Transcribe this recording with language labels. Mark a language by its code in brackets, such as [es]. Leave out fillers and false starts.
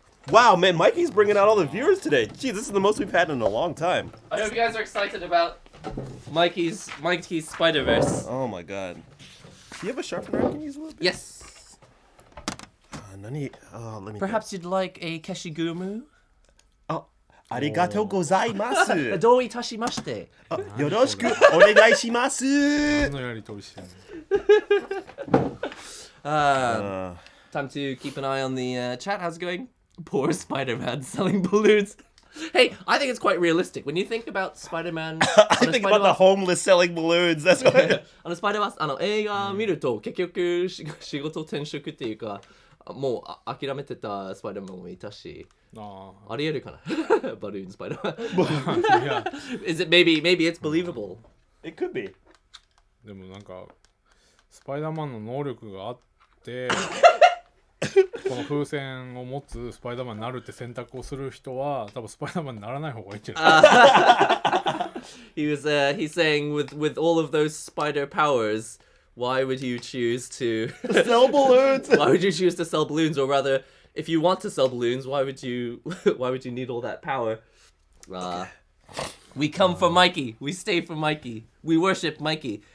[en] Wow, man, Mikey's bringing out all the viewers today. Gee, this is the most we've had in a long time. I hope you guys are excited about Mikey's Spider-Verse. Oh my god. Do you have a sharpener I can use a little bit? Yes. Let me Perhaps you'd like a keshigumu? Oh, [ja] arigatou gozaimasu. どういたしまして。よろしくお願いします。何のやりとりしてんの。 [en] Time to keep an eye on the chat. How's it going? Poor Spider-Man selling balloons. Hey, I think it's quite realistic. When you think about Spider-Man... I think about the homeless selling balloons. That's what. [ja] スパイダーマン映画見ると結局仕事転職っていうかもう諦めてたスパイダーマンもいたしありえるかなバルーンスパイダーマン [en] Is it maybe it's believable It could be. [ja] でもなんかスパイダーマンの能力があってこの風船を持つスパイダーマンになるって選択をする人は多分スパイダーマンにならない方がいいんじゃない [en] He's saying with all of those spider powers, why would you choose to Sell balloons. why would you choose to sell balloons, or rather, if you want to sell balloons, why would you need all that power? We come for Mikey. We stay for Mikey. We worship Mikey.